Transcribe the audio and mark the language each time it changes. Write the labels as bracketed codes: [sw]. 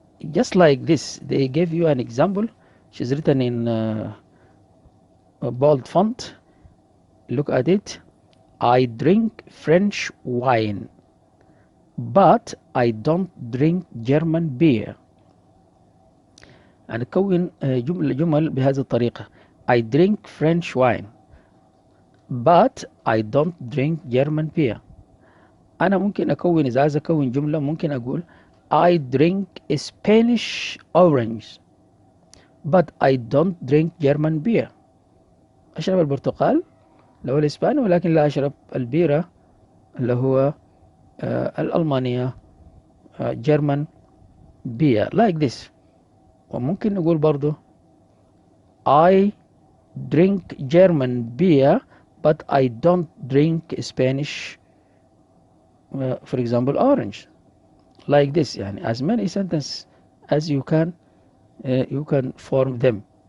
[en] Just like this, they gave you an example. She's written in a bold font. Look at it. I drink French wine, but I don't drink German beer. [ar] أنا أكون جمل بهذه الطريقة. [en] I drink French wine, but I don't drink German beer. [ar] أنا ممكن أكون، إذا عايز أكون جملة ممكن أقول [en] I drink Spanish orange, but I don't drink German beer. [ar] أشرب البرتقال اللي هو الإسباني، ولكن لا أشرب البيرة اللي هو الألمانية [en] German beer, like this. [ar] وممكن نقول برضو [en] I drink German beer, but I don't drink Spanish, for example, orange, like this. يعني as many sentences as you can form them.